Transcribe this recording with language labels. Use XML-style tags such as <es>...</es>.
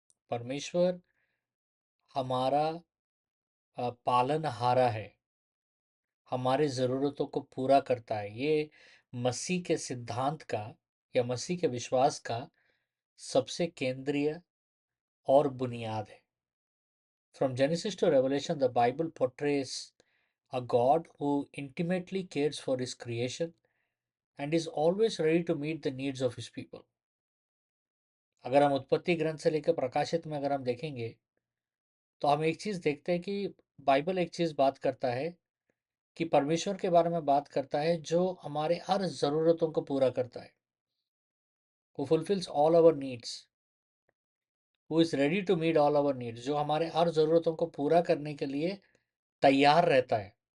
<hi>परमेश्वर हमारा पालनहारा है, हमारे ज़रूरतों को पूरा करता है। ये मसीह के सिद्धांत का या मसीह के विश्वास का सबसे केंद्रीय और बुनियाद है।</hi> <en>From Genesis to Revelation the Bible portrays a God who intimately cares for his creation and is always ready to meet the needs of his people.</en> <hi>अगर हम उत्पत्ति ग्रंथ से लेकर प्रकाशित में अगर हम देखेंगे तो हम एक चीज़ देखते हैं कि बाइबल एक चीज़ बात करता है कि परमेश्वर के बारे में बात करता है जो हमारे हर ज़रूरतों को पूरा करता है।</hi> <en>who fulfils all our needs, who is ready to meet all our needs,</en> <hi>जो हमारे हर ज़रूरतों को पूरा करने के लिए तैयार रहता है।</hi>